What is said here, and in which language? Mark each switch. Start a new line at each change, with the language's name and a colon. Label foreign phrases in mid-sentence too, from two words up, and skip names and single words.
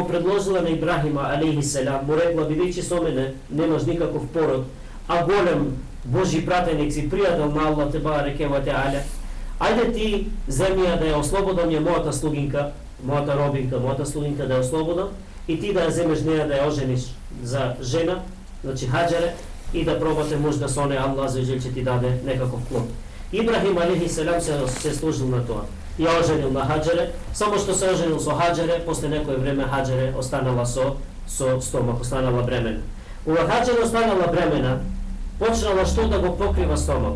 Macedonian: предложила на Ибрахима алейхиселам, му рекла, бидејќи со мене немаш никаков пород, а голем Божи пратеник си, пријател на
Arabic: الله تبارك وتعالى,
Macedonian: ајде ти земја да ја ослободам ја мојата слугинка, мојата робинка, мојата слугинка да ја ослободам и ти да ја земеш неја да ја ожениш за жена, значи Хаџере, и да пробате можда со неја
Arabic: الله عز وجل
Macedonian: ќе ти даде некаков плод. Ибрахим алейхиселам се служил на тоа. Ја оженил на Хаџере, само што се оженил со Хаџере, после некое време Хаџере останала со стомак, останала бремена. Кога Хаџере останала бремена, почнала што да го покрива стомакот.